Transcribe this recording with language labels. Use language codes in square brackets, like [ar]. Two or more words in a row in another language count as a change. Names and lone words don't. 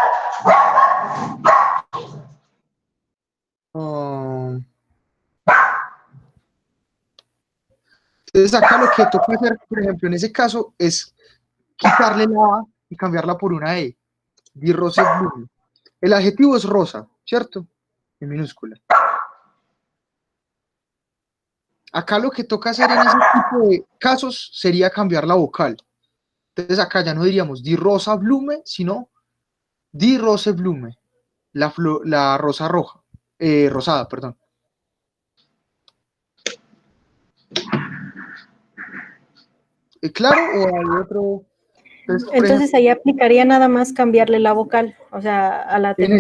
[es] Entonces, acá lo que toca hacer, por ejemplo, en ese caso, es quitarle la A y cambiarla por una E. [de] Die Rose Blume. [es] El adjetivo es rosa, ¿cierto? En minúscula. Acá lo que toca hacer en ese tipo de casos sería cambiar la vocal. Entonces acá ya no diríamos [de] die rosa Blume, [es] sino [de] die Rose Blume, [es] la rosa roja, rosada, perdón. ¿Claro? ¿O hay otro? Entonces ahí aplicaría nada más cambiarle la vocal, o sea, a la terminación.